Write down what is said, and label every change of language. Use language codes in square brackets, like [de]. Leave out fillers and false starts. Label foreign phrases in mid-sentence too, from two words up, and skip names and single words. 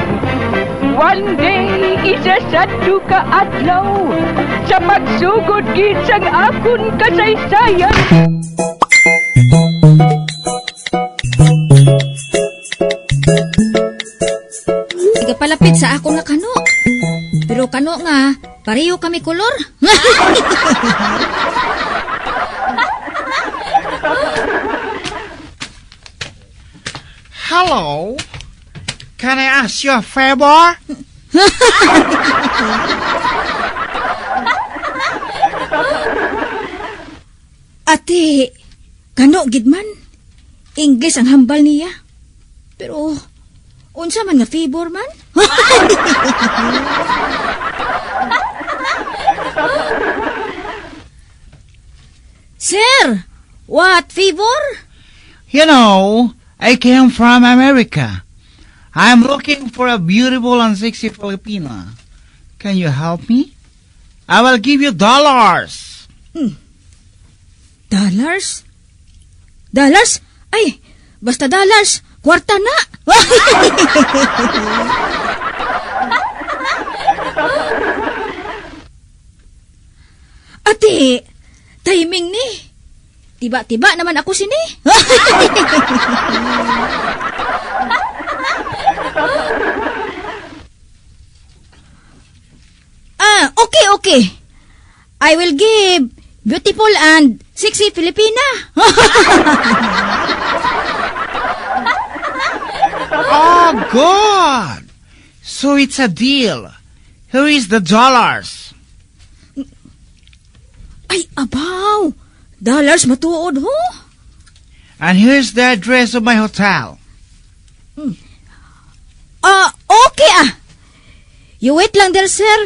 [en] One day, [hil] isa sa ka adlaw, sa pagsugod gisang akon kasaysayan. Sige palapit sa ako nga kano. Pero kano nga, pareho kami kolor. [en] Hello? Can I ask you a favor? [hil] Ate, kano gidman? English ang hambal niya. Pero, unsa man nga favor man? [en] Sir, what favor? You know, I came from America. I'm looking for a beautiful and sexy Filipina. Can you help me? I will give you dollars. Dollars? Dollars? [hil] Ay, basta dollars. Kwarta na. Ate, timing ni. Tiba-tiba naman ako sini. [en] Okay. I will give beautiful and sexy Filipina. Oh, good. So it's a deal. Here is the dollars. [hil] Ay, abaw. Dollars matuod ho. [en] And here's the address of my hotel. Okay You wait lang there, sir.